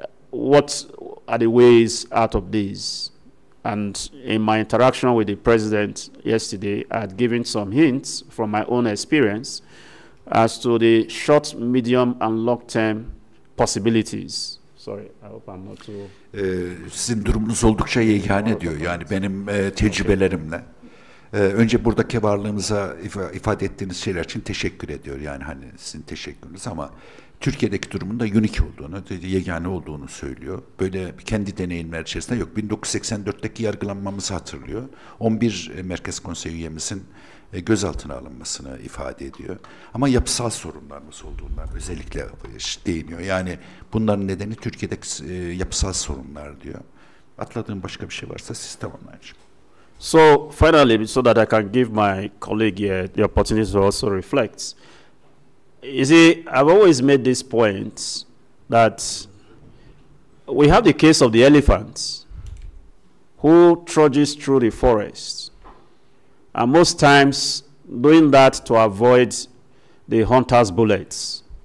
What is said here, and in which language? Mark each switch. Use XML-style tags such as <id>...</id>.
<en>What are the ways out of this? And in my interaction with the president yesterday, I had given some hints from my own experience as to the short, medium, and long-term possibilities. Sorry, I hope I'm not too...</en> <tr>Sizin durumunuz oldukça yegane diyor. Yani benim tecrübelerimle. Önce buradaki varlığınıza ifade ettiğiniz şeyler için teşekkür ediyor. Yani hani sizin teşekkürünüz, ama Türkiye'deki durumun da unik olduğunu, yegane olduğunu söylüyor. Böyle kendi deneyimler içerisinde yok. 1984'teki yargılanmamızı hatırlıyor. 11 Merkez Konseyi üyemizin gözaltına alınmasını ifade ediyor. Ama yapısal sorunlarımız olduğundan özellikle değiniyor. Yani bunların nedeni Türkiye'deki yapısal sorunlar diyor. Atladığım başka bir şey varsa siz tamamlayın.</tr> <en>So finally, so that I can give my colleague here the opportunity to also reflect. You see, I've always made this point that we have the case of the elephant who trudges through the forest, and most times doing that to avoid the hunter's bullets.</en>